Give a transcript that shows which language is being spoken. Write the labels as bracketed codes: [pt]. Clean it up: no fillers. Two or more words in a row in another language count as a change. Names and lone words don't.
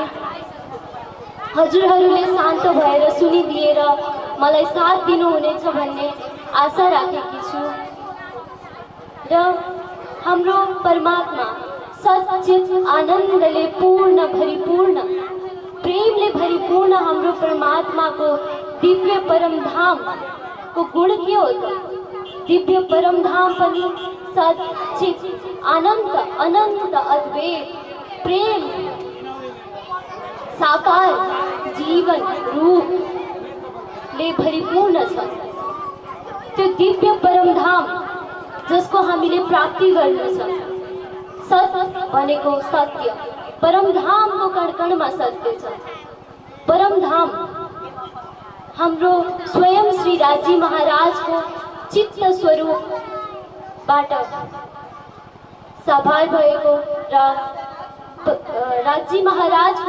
[ne] हजुरहरूले शान्त भएर सुनिदिएर मलाई साथ दिनुहुनेछ भन्ने आशा राखेकी छु। र हाम्रो परमात्मा सच्चित आनन्दले पूर्ण भरिपूर्ण, प्रेमले भरिपूर्ण हाम्रो परमात्माको दिव्य परम धाम को [hi] गुण के होता। [ne] दिव्य परम धाम पनि सच्चित अनंत अनंत अद्वैत प्रेम साकार जीवन रूप ले भरिपूर्ण छ। त्यो दिव्य परम धाम जसको हामीले प्राप्ति गर्न छ। सत्य भनेको सत्य, परम धामको कणकणमा सत्य छ। परम धाम हाम्रो स्वयं श्री राजी महाराजको चित्त स्वरूपबाट साभार भएको र राजी महाराजको